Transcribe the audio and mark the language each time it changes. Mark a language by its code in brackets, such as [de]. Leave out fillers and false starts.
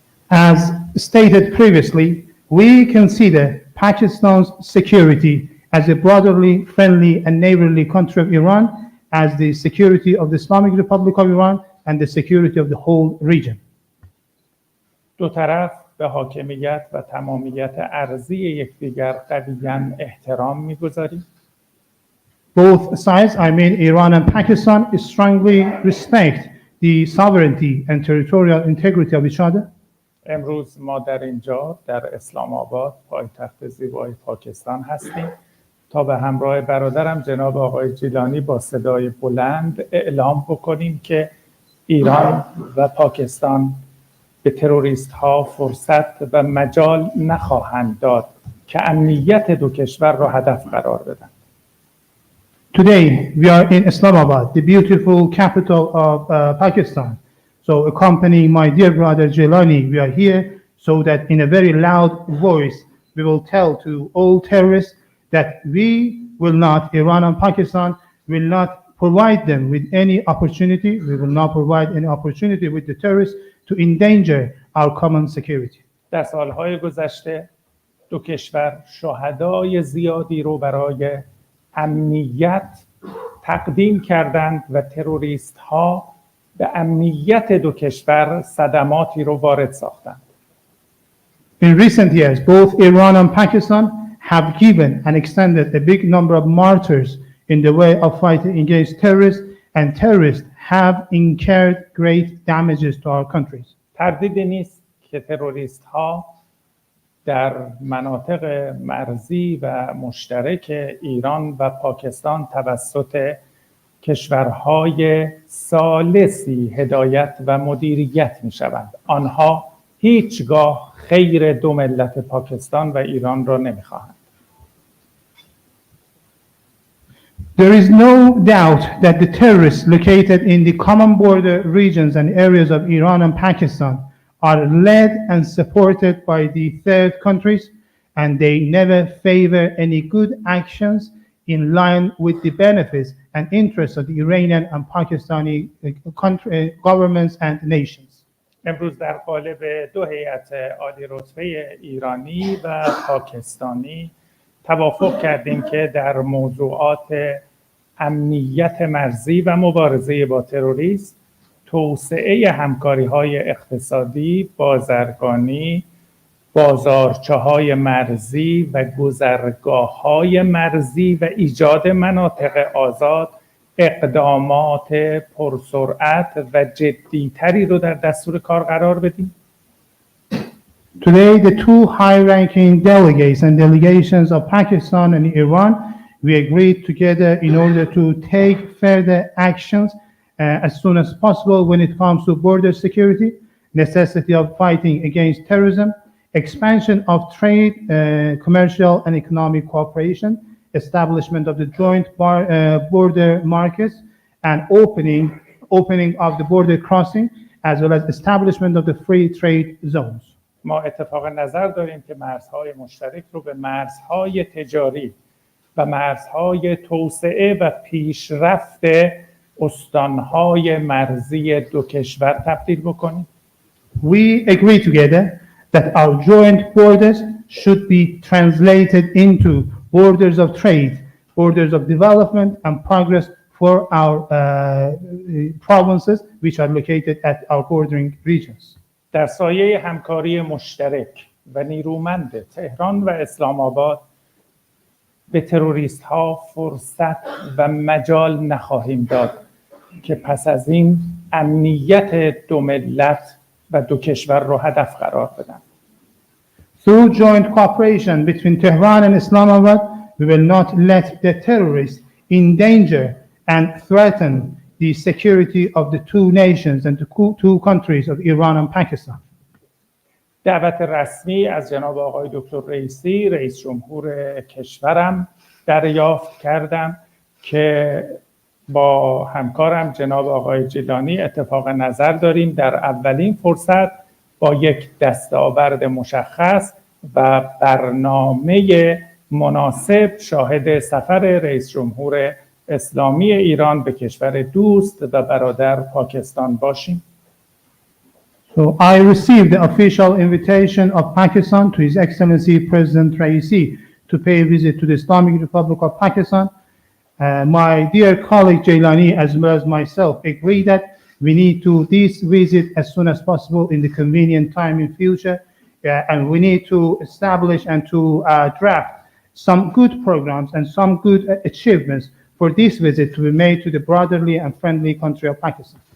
[en] As stated previously, we consider Pakistan's security as a brotherly, friendly, and neighborly country of Iran, as the security of the Islamic Republic of Iran and the security of the whole region. [fa] دو طرف به حاکمیت و تمامیت ارضی یکدیگر قویاً احترام می‌گذاریم. [en] Both sides, I mean Iran and Pakistan, strongly respect the sovereignty and territorial integrity of each other. [fa] امروز ما در اینجا در اسلام آباد پایتخت زیبای پاکستان هستیم تا به همراه برادرم جناب آقای جیلانی با صدای بلند اعلام بکنیم که ایران و پاکستان به تروریست ها فرصت و مجال نخواهند داد که امنیت دو کشور را هدف قرار بدن. [en] Today, we are in Islamabad, the beautiful capital of Pakistan. So accompanying my dear brother Jailani, we are here so that in a very loud voice, we will tell to all terrorists that we will not, Iran and Pakistan, will not provide them with any opportunity. We will not provide any opportunity with the terrorists to endanger our common security. [fa] در سالهای گذشته دو کشور شهدای زیادی رو برای امنیت تقدیم کردند و تروریست ها به امنیت دو کشور صدماتی رو وارد ساختند. [en] In recent years, both Iran and Pakistan have given and extended a big number of martyrs in the way of fighting against terrorists, and terrorists have incurred great damages to our countries. [fa] تردیدی نیست که تروریست ها در مناطق مرزی و مشترک ایران و پاکستان توسط کشورهای ثالثی هدایت و مدیریت می شوند. آنها هیچگاه خیر دو ملت پاکستان و ایران را نمی خواهند. [en] There is no doubt that the terrorists located in the common border regions and areas of Iran and Pakistan are led and supported by the third countries, and they never favor any good actions in line with the benefits and interests of the Iranian and Pakistani governments and nations. [fa] امروز در قالب دو هیئت عالی رتبه ایرانی و پاکستانی توافق کردیم که در موضوعات امنیت مرزی و مبارزه با تروریسم، توسعه همکاری‌های اقتصادی، بازرگانی، بازارچه‌های مرزی و گذرگاه‌های مرزی و ایجاد مناطق آزاد اقدامات پرسرعت و جدی‌تری رو در دستور کار قرار بدیم. [en] Today, the two high-ranking delegates and delegations of Pakistan and Iran, we agreed together in order to take further actions as soon as possible when it comes to border security, necessity of fighting against terrorism, expansion of trade, commercial and economic cooperation, establishment of the joint border markets, and opening of the border crossing, as well as establishment of the free trade zones. [fa] ما اتفاق نظر داریم که مرزهای مشترک رو به مرزهای تجاری و مرزهای توسعه و پیشرفت استانهای مرزی دو کشور تبدیل بکنیم. [en] We agree together that our joint borders should be translated into borders of trade, borders of development and progress for our provinces which are located at our bordering regions. [fa] در سایه همکاری مشترک و نیرومند تهران و اسلام آباد به تروریست ها فرصت و مجال نخواهیم داد که پس از این امنیت دو ملت و دو کشور رو هدف قرار بدن. [en] Through joint cooperation between Tehran and Islamabad, we will not let the terrorists endanger and threaten the security of the two nations and the two countries of Iran and Pakistan. [fa] دعوت رسمی از جناب آقای دکتر رئیسی رئیس جمهور کشورم دریافت کردم که با همکارم جناب آقای جیلانی اتفاق نظر داریم در اولین فرصت با یک دستاورد مشخص و برنامه مناسب شاهد سفر رئیس جمهور اسلامی ایران به کشور دوست و برادر پاکستان باشیم. [en] So I received the official invitation of Pakistan to His Excellency President Raisi to pay a visit to the Islamic Republic of Pakistan. My dear colleague Jailani as well as myself agree that we need to this visit as soon as possible in the convenient time in future, and we need to establish and to draft some good programs and some good achievements for this visit to be made to the brotherly and friendly country of Pakistan.